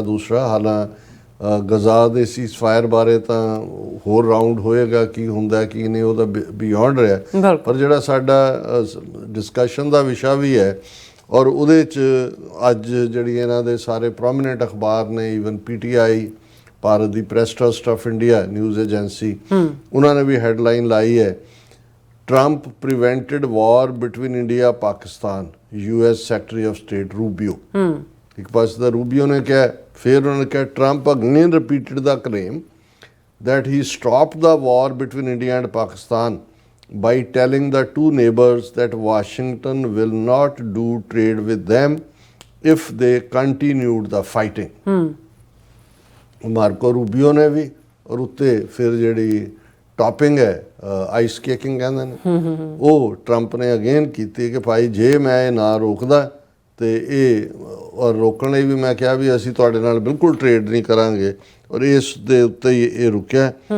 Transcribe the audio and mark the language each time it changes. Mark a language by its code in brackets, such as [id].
[pa] ਦੂਸਰਾ ਹਾਲਾਂ ਗਜ਼ਾ ਦੇ ਸੀਜ਼ਫਾਇਰ ਬਾਰੇ ਤਾਂ ਹੋਰ ਰਾਊਂਡ ਹੋਏਗਾ, ਕੀ ਹੁੰਦਾ ਕੀ ਨਹੀਂ ਉਹ ਤਾਂ ਬਿਯੋਂਡ ਰਿਹਾ, ਪਰ ਜਿਹੜਾ ਸਾਡਾ ਡਿਸਕਸ਼ਨ ਦਾ ਵਿਸ਼ਾ ਵੀ ਹੈ ਔਰ ਉਹਦੇ 'ਚ ਅੱਜ ਜਿਹੜੀ ਇਹਨਾਂ ਦੇ ਸਾਰੇ ਪ੍ਰੋਮੀਨੈਂਟ ਅਖਬਾਰ ਨੇ, even PTI Bharat ਦੀ press trust of India news agency, ਉਹਨਾਂ ਨੇ ਵੀ ਹੈਡਲਾਈਨ ਲਾਈ ਹੈ [en] Trump prevented war between India Pakistan, US Secretary of State Rubio. [pa] ਇੱਕ ਪਾਸੇ ਤਾਂ ਰੂਬੀਓ ਨੇ ਕਿਹਾ, [en] ਫਿਰ ਉਹਨਾਂ ਨੇ ਕਿਹਾ Trump again repeated the claim that he stopped the war between India and Pakistan by telling the two neighbors that Washington will not do trade with them if they continued the fighting. [pa] ਮਾਰਕੋ Rubio ਨੇ ਵੀ, ਔਰ ਉੱਤੇ ਫਿਰ ਜਿਹੜੀ topping ਹੈ ice ਕੇਕਿੰਗ ਕਹਿੰਦੇ ਨੇ, ਉਹ Trump ਨੇ ਅਗੇਨ ਕੀਤੀ ਕਿ ਭਾਈ ਜੇ ਮੈਂ ਇਹ ਨਾ ਰੋਕਦਾ ਤੇ ਇਹ, ਔਰ ਰੋਕਣ ਲਈ ਵੀ ਮੈਂ ਕਿਹਾ ਵੀ ਅਸੀਂ ਤੁਹਾਡੇ ਨਾਲ ਬਿਲਕੁਲ ਟ੍ਰੇਡ ਨਹੀਂ ਕਰਾਂਗੇ, ਔਰ ਇਸ ਦੇ ਉੱਤੇ ਹੀ ਇਹ ਰੁਕਿਆ।